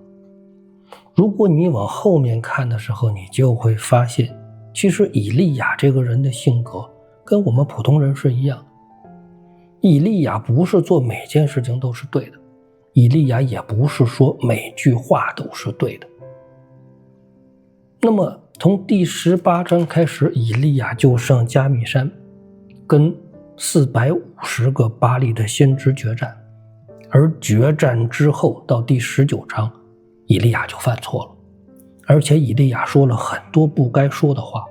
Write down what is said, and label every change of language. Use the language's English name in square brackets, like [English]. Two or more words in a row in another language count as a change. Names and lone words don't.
[Chinese] 如果你往後面看的時候，你就會發現，其實以利亞這個人的性格跟我們普通人是一樣的。以利亞不是做每件事情都是對的，以利亞也不是說每句話都是对的。那麼從第18章開始，以利亞就上迦密山跟450個巴力的先知決戰，而決戰之後到第19章，以利亞就犯錯了，而且以利亞說了很多不該說的話。